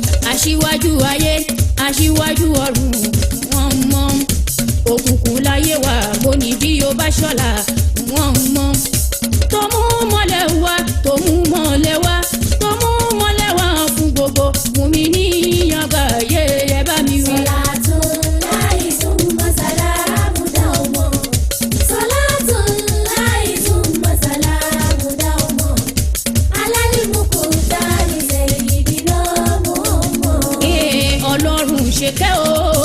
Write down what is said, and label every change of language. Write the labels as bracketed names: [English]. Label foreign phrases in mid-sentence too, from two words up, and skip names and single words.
[Yoruba] Aṣíwájú ayé, aṣíwájú ọ̀run, wọ́n mọ́. Òkùnkùn láyé wa, bó ni bí o bá ṣọ́la, wọ́n mọ́. Tó mú mọ́lẹ̀ wá, tó mú mọ́lẹ̀ wá, Tó mú wọn lẹ́wà fún gbogbo mùmínì àgbáyé, ẹ bá mi wí. [Arabic] صلاة الله ثم سلام دوما. صلاة الله ثم سلام دوما. على المختار سيدنا محمد. [Yoruba] Ee, Ọlọ́run ṣe kẹ́ o.